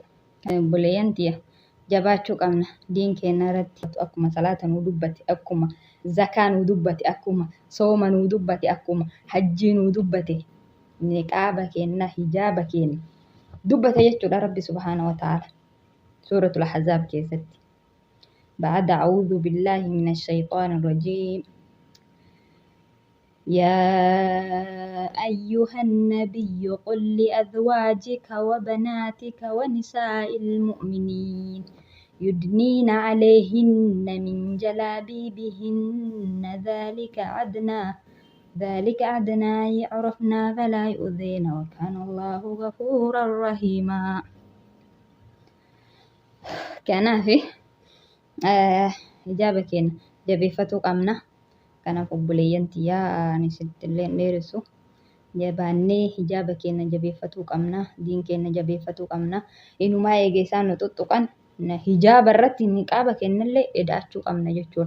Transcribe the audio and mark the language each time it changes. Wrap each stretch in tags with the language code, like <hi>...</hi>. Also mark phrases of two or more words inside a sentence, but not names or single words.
<om>Obboleeyyantii jabaachuu qabna diin keenya irratti akkuma salaata nu dubbate akkuma zakaa nu dubbate akkuma sooma nu dubbate akkuma hajjii nu dubbate niqaaba kenna hijaaba kenna dubbate jechuudha rabbi</om> <ar>سبحانه وتعالى سورة الأحزاب</ar> <om>keessatti.</om> <ar>بعد أعوذ بالله من الشيطان الرجيم يا أيها النبي قل لأزواجك وبناتك ونساء المؤمنين يدنين عليهن من جلابيبهن ذلك أدنى يعرفنا فلا يؤذين وكان الله غفورا رحيما. كان في</ar> <om>hijaaba keenya jabeeffatuu qabna. Kanaaf obboleeyyantii ani sittillee dheeressu jabaannee hijaaba keenya jabeeffatuu qabna. Diin keenya jabeeffatuu qabna. Inumaa eegee isaan nu tuttuqan hijaaba irratti niqaaba kennallee hidhachuu qabna jechuudha.</om>